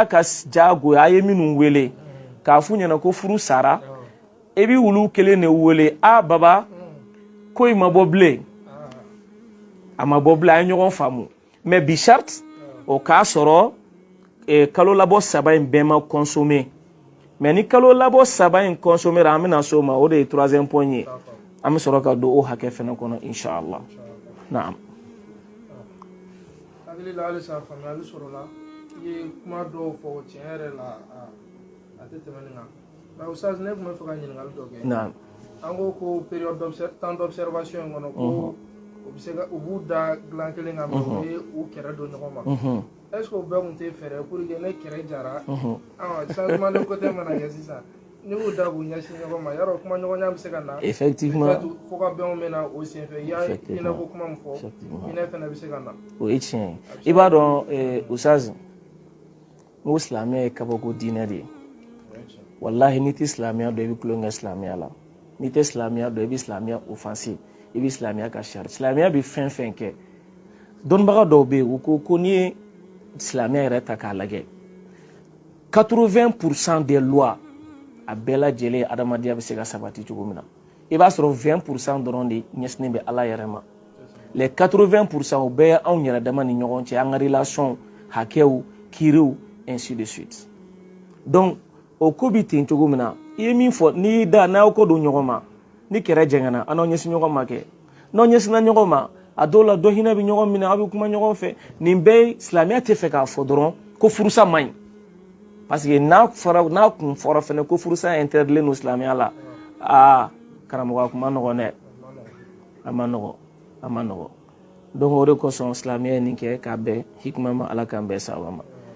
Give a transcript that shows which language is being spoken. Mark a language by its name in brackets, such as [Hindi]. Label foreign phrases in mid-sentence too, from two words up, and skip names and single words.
[Bambara] ka jagoya a ye minnu wele k'a f'u ɲɛna ko furu sara e bɛ wulu kelen de wele baba ko i ma bɔ bilen a ma bɔ bilen a ye ɲɔgɔn faamu mais bi charte o k'a sɔrɔ kalo labɔ 3 in bɛɛ ma consommer mais ni kalo labɔ 3 in consommer an bɛna so ma o de ye 3e point ye an bɛ sɔrɔ ka don o hakɛ fɛnɛ kɔnɔ inshallah naam hakili la halisa faamuyali sɔrɔla i ye kuma dɔw fɔ tiɲɛ yɛrɛ la a tɛ tɛmɛ nin kan mais Ustaz ne tun bɛ fɛ ka ɲininkali dɔ kɛ naam an ko [French] période temps d'observation [Bambara] in kɔnɔ ko u bɛ se ka u b'u da dilan kelen kan mais u ye u kɛrɛ don ɲɔgɔn ma [French] est ce que [Bambara] o bɛɛ tun tɛ fɛɛrɛ [French] pour que [Bambara] ne kɛrɛ jara [French] changement de côté [Bambara] mana kɛ sisan ni y'u da k'u ɲɛsin ɲɔgɔn ma yarɔ kuma ɲɔgɔnya bɛ se ka na effectivement fo ka bɛnw bɛ na o senfɛ i y'a hinɛ ko kuma min fɔ hinɛ fɛnɛ bɛ se ka na o ye tiɲɛ ye i b'a dɔn Ustaz n ko silamɛya ye kabako diinɛ de ye wallahi n'i tɛ silamɛya dɔn i bɛ tulonkɛ silamɛya la n'i tɛ silamɛya dɔn i bɛ silamɛya offenser i bɛ silamɛya ka sari silamɛya bɛ fɛn fɛn kɛ dɔnnibaga dɔw bɛ yen u ko n'i ye silamɛya yɛrɛ ta k'a lajɛ [French] 80% des lois [Bambara] a bɛɛ lajɛlen adamadenya bɛ se ka sabati cogo min na i b'a sɔrɔ 20% dɔrɔn de ɲɛsinnen bɛ Ala yɛrɛ ma [French] les 80% [Bambara] o bɛɛ ye anw yɛrɛ dama ni ɲɔgɔn cɛ an ka relation hakɛw kiiriw [French] ainsi de suite [Bambara] donc o ko bi ten cogo min na i ye min fɔ n'i da n'aw ko don ɲɔgɔn ma ni kɛrɛ jɛngɛna an n'aw ɲɛsin ɲɔgɔn ma kɛ n'aw ɲɛsinna ɲɔgɔn ma a dɔw la dɔ hinɛ bɛ ɲɔgɔn minɛ aw bɛ kuma ɲɔgɔn fɛ nin bɛɛ silamɛya tɛ fɛ k'a fɔ dɔrɔn ko furusa man ɲi [French] parce que [Bambara] n'a kun fɔra fɛnɛ ko furusa interdit no silamɛya la karamɔgɔ a kuma nɔgɔn dɛ a ma nɔgɔn donc o de kosɔn silamɛya ye nin kɛ k'a bɛn hikima ma Ala k'an bɛn sababa ma